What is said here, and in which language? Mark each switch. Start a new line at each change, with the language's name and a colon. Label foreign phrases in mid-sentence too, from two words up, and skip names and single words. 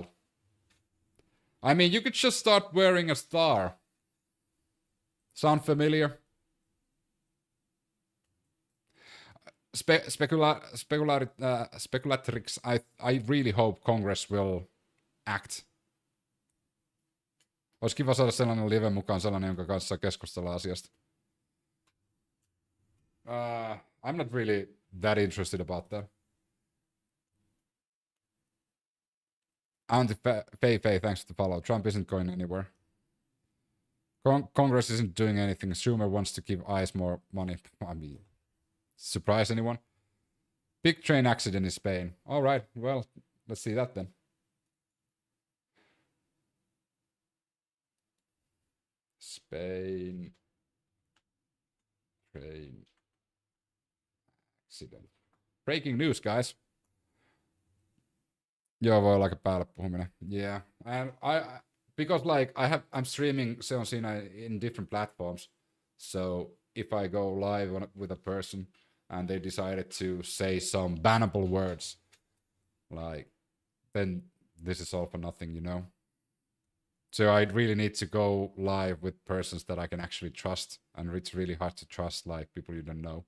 English: I mean, you could just start wearing a star. Sound familiar? speculatrix, I really hope Congress will act.
Finnish: Olisi kiva saada sellainen live mukaan, sellainen, jonka kanssa keskustella asiasta.
English: I'm not really that interested about that. Auntie Faye, thanks to the follow. Trump isn't going anywhere. Congress isn't doing anything. Schumer wants to give ICE more money. I mean, surprise anyone? Big train accident in Spain. All right, well, let's see that then. Spain train accident. Breaking news, guys.
Finnish: Joo, voi olla aika päälle puhuminen.
English: Yeah, and because like I'm streaming
Finnish: Se on siinä
English: in different platforms, so if I go live with a person and they decided to say some bannable words, like, then this is all for nothing, you know? So I really need to go live with persons that I can actually trust, and it's really hard to trust, like, people you don't know.